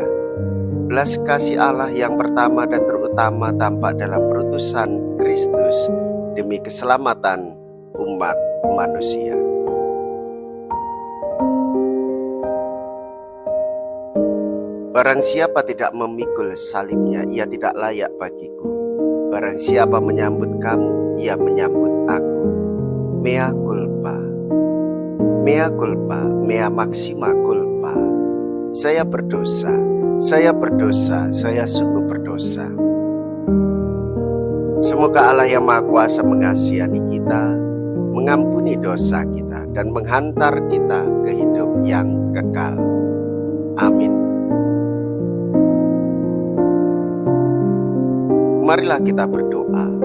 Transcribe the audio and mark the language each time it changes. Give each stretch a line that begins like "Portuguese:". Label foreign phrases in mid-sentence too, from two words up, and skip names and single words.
Indonesian: Belas kasih Allah yang pertama dan terutama tampak dalam perutusan Kristus demi keselamatan umat manusia. Barang siapa tidak memikul salibnya, ia tidak layak bagiku. Barang siapa menyambut kamu, ia menyambut aku.
Latin: Mea culpa, mea culpa, mea maxima culpa.
Indonesian: Saya berdosa, saya berdosa, saya sungguh berdosa. Semoga Allah yang Maha Kuasa mengasihani kita, mengampuni dosa kita, dan menghantar kita ke hidup yang kekal. Amin. Marilah kita berdoa.